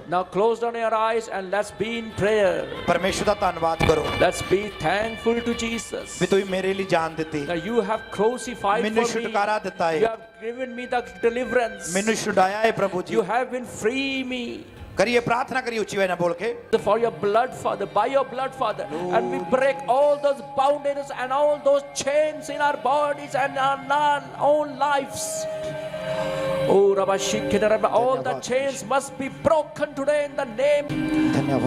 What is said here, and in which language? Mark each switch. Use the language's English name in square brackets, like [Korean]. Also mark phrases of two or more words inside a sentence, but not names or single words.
[English] Now close down your eyes and let's be in prayer. [Punjabi] ਪਰਮੇਸ਼ਰ ਦਾ ਧੰਨਵਾਦ ਕਰੋ [English] Let's be thankful to Jesus [Punjabi] ਵੀ ਤੁਸੀਂ ਮੇਰੇ ਲਈ ਜਾਨ ਦਿੱਤੀ, [English] that you have crucified [Punjabi] ਮੈਨੂੰ [English] for me. [Punjabi] ਛੁਟਕਾਰਾ ਦਿੱਤਾ [English] You [Punjabi] ਹੈ, [English] have given me the deliverance. [Punjabi] ਮੈਨੂੰ ਛੁਡਾਇਆ ਹੈ ਪ੍ਰਭੂ ਜੀ। [English] You have been free me. [Punjabi] ਕਰੀਏ ਪ੍ਰਾਰਥਨਾ ਕਰੀਏ ਉੱਚੀ ਆਵਾਜ਼ ਨਾਲ ਬੋਲ ਕੇ। [English] For your blood, Father, by your blood, Father, and we break all those boundaries and all those chains in our bodies and our own lives. Oh, Rabba Shikina, Rabba, all the chains must be broken today in the name. [Punjabi] ਧੰਨਵਾਦ।